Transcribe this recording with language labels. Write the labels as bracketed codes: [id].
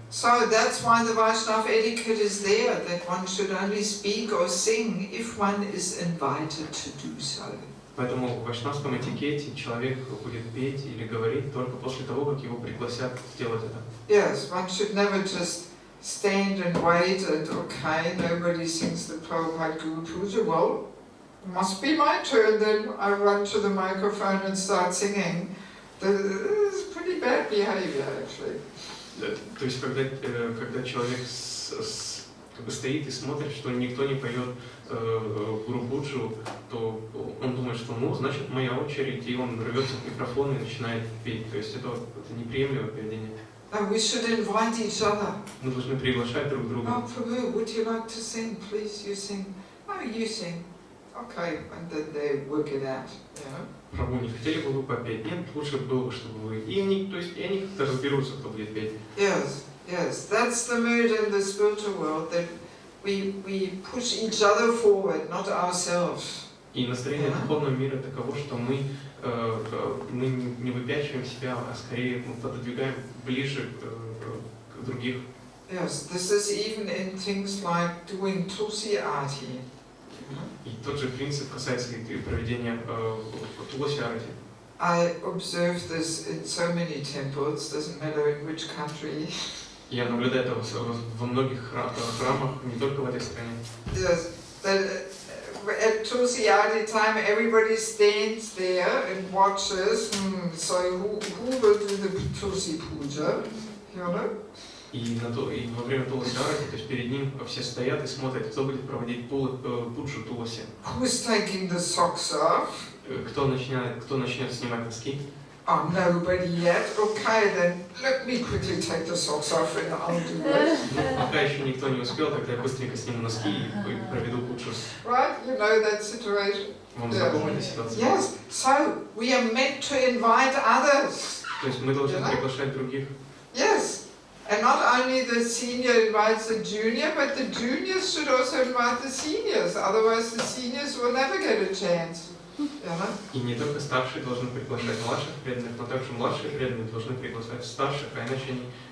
[en] So that's why the Vaishnava etiquette is there, that one should only speak or sing if one is invited to do so. [ru] Поэтому в вайшнавском этикете человек будет петь или говорить только после того, как его пригласят сделать это. [en] Yes, one should never just stand and wait and okay, nobody sings the Prabhupada Guru Puja. Well, must be my turn then. I run to the microphone and start singing. This is pretty bad behavior, actually. [ru] То есть, когда человек стоит и смотрит, что никто не поет Гуру Пуджу, то он думает, что значит моя очередь, и он рвется к микрофону и начинает петь. То есть это неприемлемое поведение. [en] And we should invite each other. [ru] Мы должны приглашать друг друга. [en] Oh, Prabhu, would you like to sing? Please, you sing. Oh, you sing. Okay, and then they work it out. Yeah. [ru] Прабху, не хотели бы вы попеть? Нет, лучше было бы, чтобы вы. И они как-то разберутся, кто будет петь. [en] Yes, yes, that's the mood in the spiritual world, that we push each other forward, not ourselves. [ru] И настроение духовного мира таково, что мы не выпячиваем себя, а скорее мы пододвигаем ближе к других. [en] Yes, this is even in things like doing tulsi arati. [ru] И тот же принцип касается и проведения туласи арати. [en] I observe this in so many temples, doesn't matter in which country. [ru] Я наблюдаю это во многих храмах, не только в этой стране. [en] Yes, that at Tulsi Adi time, everybody stands there and watches. So who will do the Tulsi Puja? You know? [ru] И во время Туласи Арати, то есть перед ним все стоят и смотрят, кто будет проводить пуджу Туласи. [en] Who's taking the socks off? [ru] Кто начнет снимать носки? [en] Oh, nobody yet. Okay, then let me quickly take the socks off and I'll do it. [ru] Пока еще никто не успел, тогда я быстренько сниму носки и проведу пуджу. [en] Right? You know that situation? [ru] Вам знакома эта ситуация? [en] Yes. So we are meant to invite others. [ru] То есть мы должны приглашать других. [en] Yes. And not only the senior invites the junior, but the juniors should also invite the seniors. Otherwise, the seniors will never get a chance. [ru] И не только старшие должны приглашать младших преданных, но также младшие преданные должны приглашать старших, а иначе они...